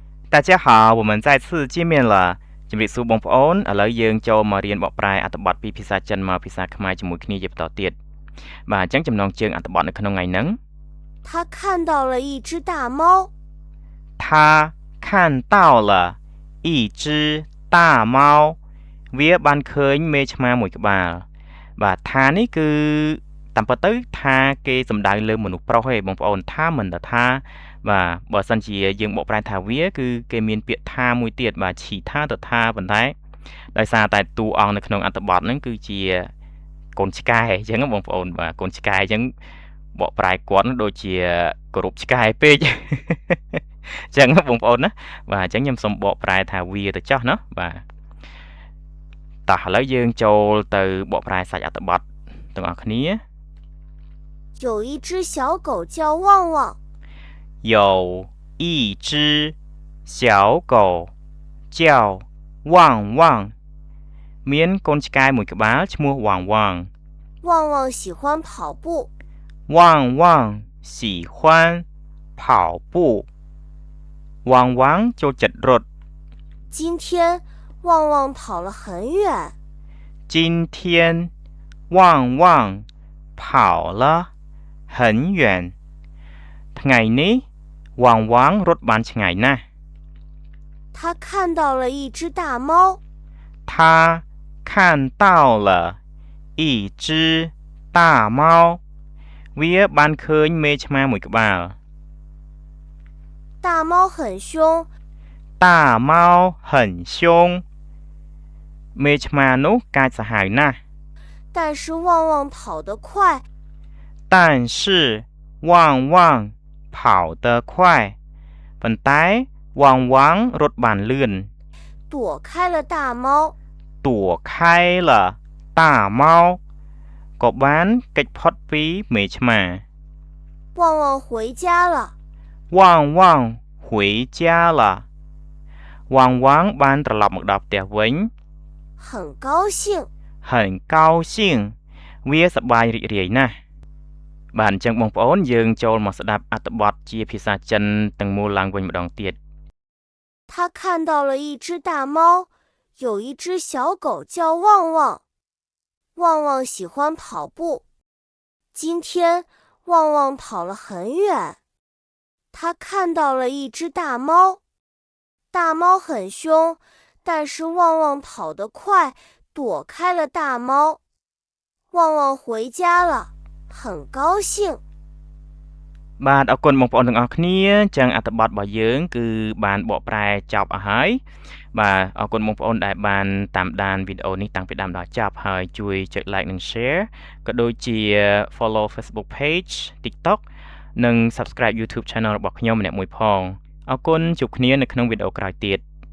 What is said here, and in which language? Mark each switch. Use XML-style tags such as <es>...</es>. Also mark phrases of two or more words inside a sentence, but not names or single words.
<zh>大家好，我们再次见面了</zh> <km>ជំរាបសួរបងប្អូនឥឡូវយើងចូលមករៀនបកប្រែអត្ថបទពីភាសាចិនមកភាសាខ្មែរជាមួយគ្នាជាបន្តទៀតបាទអញ្ចឹងចំណងជើងអត្ថបទនៅក្នុងថ្ងៃហ្នឹង</km> <zh>他看到了一只大猫他看到了一只大猫</zh> <km>វាបានឃើញមេឆ្មាមួយក្បាលបាទថានេះគឺតាមពិតទៅថាគេសំដៅលើមនុស្សប្រុ សទេបងប្អូនថាមិនទៅថាបាទបើសិនជាយើងបកប្រែថាវាគឺគេមានពាក្យថាមួយទៀតបាទឈីថាទៅថាប៉ុន្តែដោយសារតែតួអង្គនៅក្នុងអត្ថបទហ្នឹងគឺជាកូនឆ្កែអញ្ចឹងបងប្អូនបាទកូនឆ្កែអញ្ចឹងបកប្រែគាត់ដូចជាគោរពឆ្កែពេកអញ្ចឹងបងប្អូនណាបាទអញ្ចឹងខ្ញុំសូមបកប្រែថាវាទៅចោះណាបាទតោះឥឡូវយើងចូលទៅបកប្រែសាច់អត្ថបទទាំងអស់គ្នា</km> <zh>有一只小狗叫旺旺有一只小狗叫旺旺</zh> <km>មានកូនឆ្កែមួយក្បាលឈ្មោះ旺旺</km> <zh>旺旺喜欢跑步旺旺喜欢跑步旺旺</zh> <km>ចូលចិត្តរត់</km> <zh>今天旺旺跑了很远今天旺旺跑了很远</zh> <km>ថ្ងៃនេះវ៉ាងវ៉ាងរត់បានឆ្ងាយណាស់</km> <zh>他看到了一只大猫他看到了一只大猫</zh> <km>វាបានឃើញមេឆ្មាមួយក្បាល</km> <zh>大猫很凶大猫很凶</zh> <km>មេឆ្មានោះកាចសាហាវណាស់</km> <zh>但是旺旺跑得快但是旺旺跑得快</zh> <km>ប៉ុន្តែវ៉ាងវ៉ាងរត់បានលឿន</km> <zh>躲开了大猫躲开了大猫</zh> <km>ក៏បានគេចផុតពីមេឆ្មា</km> <zh>旺旺回家了旺旺回家了</zh> <km>វ៉ាងវ៉ាងបានត្រឡប់មកដល់ផ្ទះវិញ</km> <zh>很高兴很高兴</zh> <km>វាសប្បាយរីករាយណាស់បាទអញ្ចឹងបងប្អូនយើងចូលមកស្ដាប់អត្ថបទជាភាសាចិនទាំងមូលឡើងវិញម្ដងទៀត</km> <zh>他看到了一只大猫有一只小狗叫旺旺旺旺喜欢跑步今天旺旺跑了很远他看到了一只大猫大猫很凶但是旺旺跑得快躲开了大猫旺旺回家了很高兴</zh> <km>បាទអរគុណបងប្អូនទាំងអស់គ្នាចឹងអត្ថបទរបស់យើងគឺបានបកប្រែចប់អស់ហើយបាទអរគុណបងប្អូនដែលបានតាមដានវីដេអូនេះតាំងពីដើមដល់ចប់ហើយជួយចុច like និង share ក៏ដូចជា</km> <en>follow Facebook page TikTok</en> <km>និង</km> <en>subscribe YouTube channel</en> <km>របស់ខ្ញុំម្នាក់មួយផងអរគុណជួបគ្នានៅក្នុងវីដេអូក្រោយទៀត</km>